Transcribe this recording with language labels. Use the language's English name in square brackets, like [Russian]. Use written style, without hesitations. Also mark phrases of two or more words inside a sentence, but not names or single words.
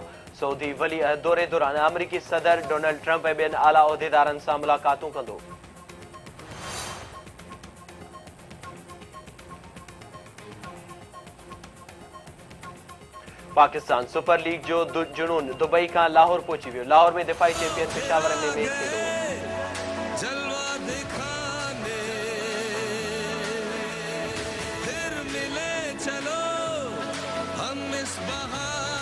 [Sindhi] सऊदी वली अहद दौरे दौरान अमरीकी सदर डोनाल्ड ट्रंप ऐं ॿियनि आला उहिदेदारनि सां मुलाक़ातूं कंदो। पाकिस्तान सुपर लीग जो जुनून दुबई खां लाहौर पहुची वियो। लाहौर में दिफ़ाई चैंपियन पेशावर में मैच खेॾो। [Urdu] پھر ملے چلو ہم اس بہار